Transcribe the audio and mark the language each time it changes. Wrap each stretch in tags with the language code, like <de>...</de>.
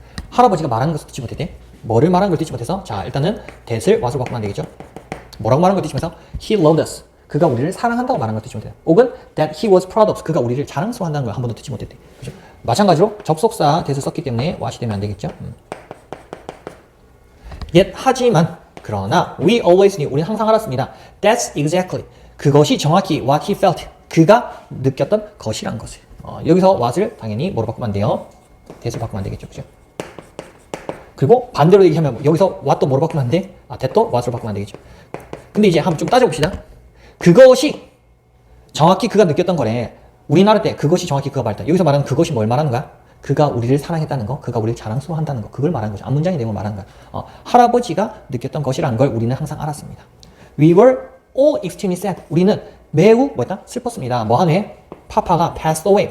<ko>할아버지가 말하는 것을 듣지 못했대. 뭐를 말하는 걸 듣지 못해서 자, 일단은 that을 what으로 바꾸면 안 되겠죠? 뭐라고 말하는 걸 듣지 못해서</ko> <en>he loved us.</en> <ko>그가 우리를 사랑한다고 말하는 걸 듣지 못했대. 혹은</ko> <en>that he was proud of us.</en> <ko>그가 우리를 자랑스러워한다는 걸 한 번도 듣지 못했대. 그죠? 마찬가지로 접속사 that을 썼기 때문에 what이 되면 안 되겠죠?</ko> <en>Yet</en> <ko>하지만 그러나</ko> <en>we always knew.</en> <ko>우리는 항상 알았습니다.</ko> <en>That's exactly.</en> <ko>그것이 정확히</ko> <en>what he felt.</en> <ko>그가 느꼈던 것이란 것을. 여기서 what을 당연히 뭐로 바꾸면 안 돼요? that을 바꾸면 안 되겠죠. 그죠? 그리고 반대로 얘기하면 여기서 what도 뭐로 바꾸면 안 돼? that도 what으로 바꾸면 안 되겠죠. 근데 이제 한번 좀 따져봅시다. 그것이 정확히 그가 느꼈던 거래. 우리나라 때 그것이 정확히 그가 말했다. 여기서 말하는 그것이 뭘 말하는 거야? 그가 우리를 사랑했다는 거, 그가 우리를 자랑스러워한다는 거, 그걸 말하는 거죠. 앞문장의 내용을 말하는 거야. 할아버지가 느꼈던 것이라는 걸 우리는 항상 알았습니다.</ko> <en>We were all extremely sad.</en> <ko>우리는 매우 뭐였다? 슬펐습니다. 뭐 하네?</ko> <en>파파가 passed away.</en>